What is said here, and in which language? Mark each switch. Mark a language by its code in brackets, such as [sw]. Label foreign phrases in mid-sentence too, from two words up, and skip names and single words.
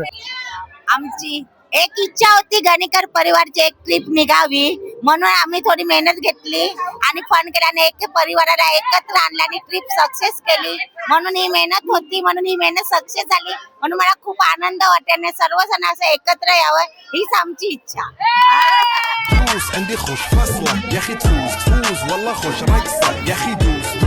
[mr] आमची एक इच्छा होती गणेकर परिवारची एक ट्रिप निघावी, म्हणून आम्ही थोडी मेहनत घेतली आणि फंड केला आणि एक परिवाराला एकत्र आणलं आणि [en] trip success [mr] केली. म्हणून ही मेहनत होती, म्हणून ही मेहनत सक्सेस झाली, म्हणून मला खूप आनंद वाटतो आणि सर्वजण असं एकत्र यावं हीच आमची इच्छा. [ar] عندي خوش فصلة يا اخي تفوز والله خوش رقصة يا اخي دوس.